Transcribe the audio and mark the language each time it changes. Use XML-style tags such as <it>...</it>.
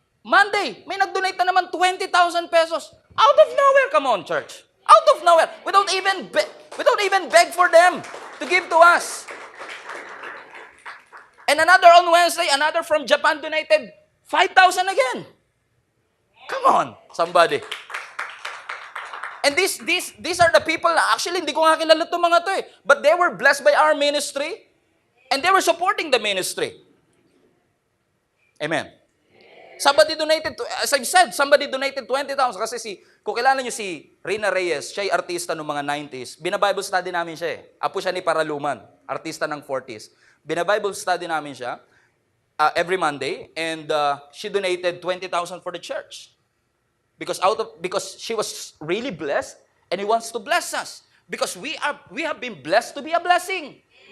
<en>Monday,</en> <tl>may nag-donate na naman</tl> <en>20,000 pesos. Out of nowhere, come on, church. Out of nowhere. We don't even beg for them to give to us. And another on Wednesday, another from Japan donated 5,000 again. Come on, somebody. And these are the people</en> <tl>na actually hindi ko nga kilala itong mga to eh.</tl> <en>But they were blessed by our ministry and they were supporting the ministry.</en> <tl>Amen.</tl> <en>Somebody donated, as I've said, somebody donated</en> <tl>20,000 kasi kung kilala nyo si Rina Reyes, siya ay artista noong mga 90s. Bina-Bible study namin siya eh. Apo siya ni Paraluman, artista ng 40s. Bina-Bible study namin siya</tl> <en>every Monday and she donated 20,000 for the church. Because she was really blessed and He wants to bless us. Because we have been blessed to be a blessing.</en>